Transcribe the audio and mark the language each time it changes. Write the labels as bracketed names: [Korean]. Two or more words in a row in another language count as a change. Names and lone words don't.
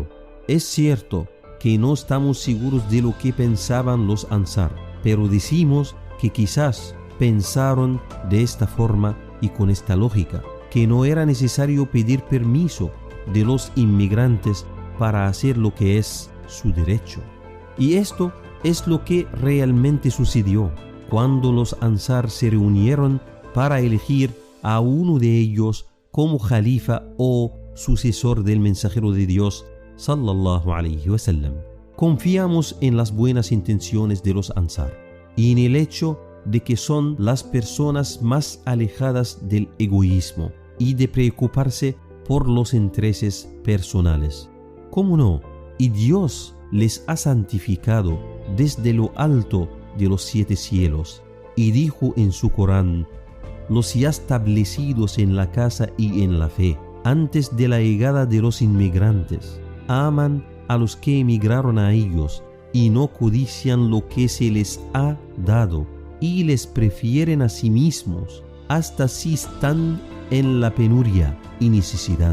[Spanish] Es cierto que no estamos seguros de lo que pensaban los Ansar, pero decimos que quizás pensaron de esta forma y con esta lógica, que no era necesario pedir permiso de los inmigrantes para hacer lo que es su derecho. Y esto es lo que realmente sucedió cuando los Ansar se reunieron para elegir a uno de ellos como califa o sucesor del mensajero de Dios [Arabic] صلى الله عليه وسلم. [Spanish] Confiamos en las buenas intenciones de los Ansar y en el hecho de que son las personas más alejadas del egoísmo y de preocuparse por los intereses personales. ¿Cómo no? Y Dios les ha santificado desde lo alto de los 7 cielos y dijo en su Corán: los ya establecidos en la casa y en la fe, antes de la llegada de los inmigrantes, aman a los que emigraron a ellos y no codician lo que se les ha dado, y les prefieren a sí mismos, hasta si están en la penuria y necesidad.